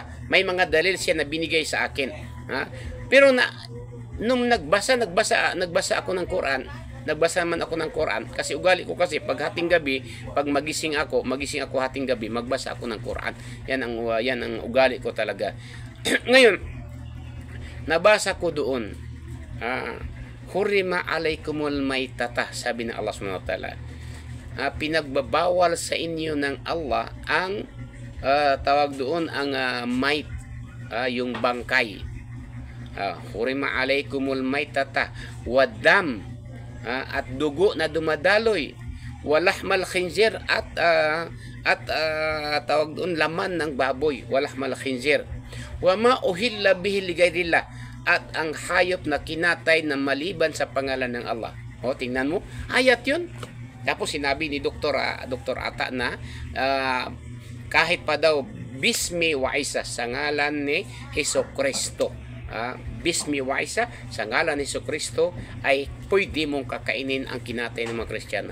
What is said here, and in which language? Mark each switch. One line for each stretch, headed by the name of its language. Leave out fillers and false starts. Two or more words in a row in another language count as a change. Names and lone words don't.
Filipino: May mga dalil siya na binigay sa akin. Pero nung nagbasa ako ng Quran, nagbasa man ako ng Quran, kasi ugali ko kasi pag hating gabi, pag magising ako hating gabi, magbasa ako ng Quran. Yan ang ugali ko talaga. Ngayon, nabasa ko doon,
Arabic: حرمت عليكم الميتة,
Filipino: sabi ng Allah
Arabic: سبحانه وتعالى.
Filipino: Pinagbabawal sa inyo ng Allah ang tawag doon ang mait, yung bangkay.
Arabic: حرمت عليكم الميتة والدم,
Filipino: at dugo na dumadaloy,
Arabic: ولحم الخنزير,
Filipino: at tawag doon laman ng baboy,
Arabic: ولحم الخنزير وما أهل به لغير الله,
Filipino: at ang hayop na kinatay na maliban sa pangalan ng Allah. Tingnan mo, ayat yun. Tapos sinabi ni Dr. Ata na kahit pa daw
Arabic: باسم وعيسى,
Filipino: sa ngalan ni Hesukristo,
Arabic: باسم وعيسى,
Filipino: sa ngalan ni Hesukristo, ay pwede mong kakainin ang kinatay ng mga Kristiyano.